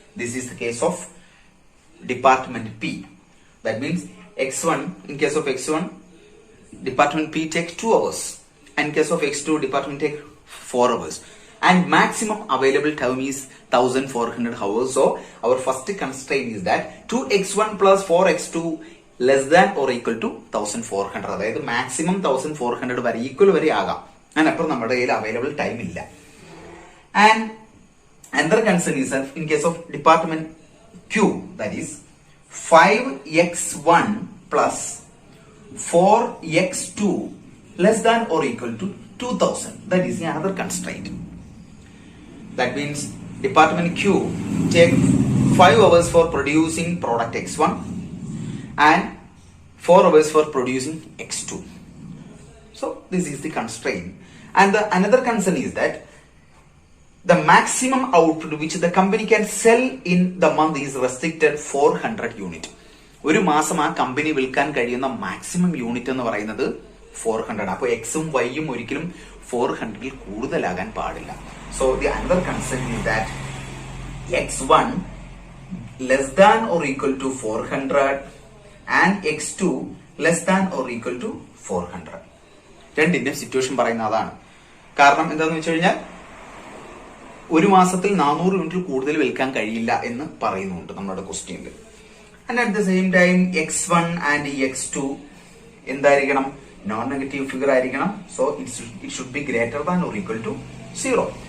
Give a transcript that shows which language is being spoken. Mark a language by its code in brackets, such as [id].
[en] This is the case of department P. That means x1, in case of x1, department P takes 2 hours, and in case of x2, department take 4 hours, and maximum available time is 1400 hours. So our first constraint is that 2x1 plus 4x2 less than or equal to 1400. [ml] അതായത് maximum 1400 വരെ equal വരെ ആകാം, അതിനപ്പുറം നമ്മുടെ കയ്യിൽ available time ഇല്ല. [en] And another concern is that in case of department Q, that is 5x1 plus 4x2 less than or equal to 2000. That is the another constraint. That means department Q take 5 hours for producing product x1 and 4 hours for producing x2. So this is the constraint. And the another concern is that the maximum output which the company can sell in the month is restricted 400 unit. [ml] ഒരു മാസം ആ company വിൽക്കാൻ കഴിയുന്ന maximum unit എന്ന് പറയുന്നത് 400. അപ്പോൾ എക്സും വൈയും ഒരിക്കലും 400ൽ കൂടുതലാകാൻ പാടില്ല. [en] So the another concept is that x1 less than or equal to 400 and x2 less than or equal to 400. [ml] രണ്ടിന്റെയും സിറ്റുവേഷൻ പറയുന്ന അതാണ്. കാരണം എന്താണെന്ന് വെച്ച് കഴിഞ്ഞാൽ ഒരു മാസത്തിൽ 400 യൂണിറ്റിൽ കൂടുതൽ വിൽക്കാൻ കഴിയില്ല എന്ന് പറയുന്നുണ്ട് നമ്മുടെ ക്വസ്റ്റ്യനിൽ. [en] and at the same time x1 and x2 [ml] എന്തായിരിക്കണം? [en] non negative figure [ml] ആയിരിക്കണം. [en] So it should be greater than or equal to 0.